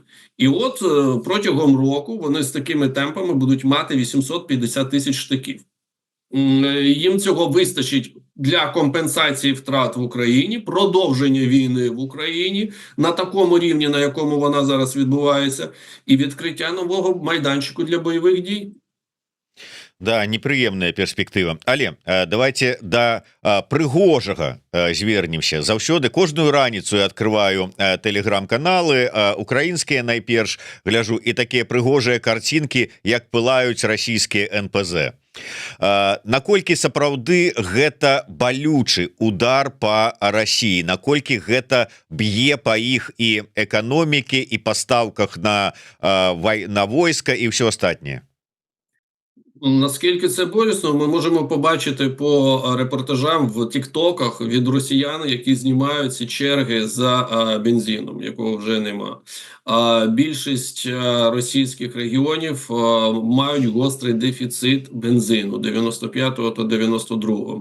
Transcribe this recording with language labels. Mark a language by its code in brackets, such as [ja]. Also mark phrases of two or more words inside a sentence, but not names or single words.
[uk] І от протягом року вони з такими темпами будуть мати 850 тисяч штиків. Їм цього вистачить для компенсації втрат в Україні, продовження війни в Україні на такому рівні, на якому вона зараз відбувається, і відкриття нового майданчику для бойових дій. [be] Да, непрыемная перспектыва. Але давайте да прыгожага звернемся. Заўсёды кожную раніцу я [ru] открываю телеграм-каналы [be] украінскія, найперш гляжу, і такія прыгожыя карцінкі, як пылаюць расійскія НПЗ. Наколькі сапраўды гэта балючы удар [ru] по России, [be] наколькі гэта б'е по іх і эканоміке, і пастаўках на войска і все астатняе? [uk] Наскільки це болісно, ми можемо побачити по репортажам в тіктоках від росіян, які знімають ці черги за бензином, якого вже нема. Більшість російських регіонів мають гострий дефіцит бензину 95-го та 92-го.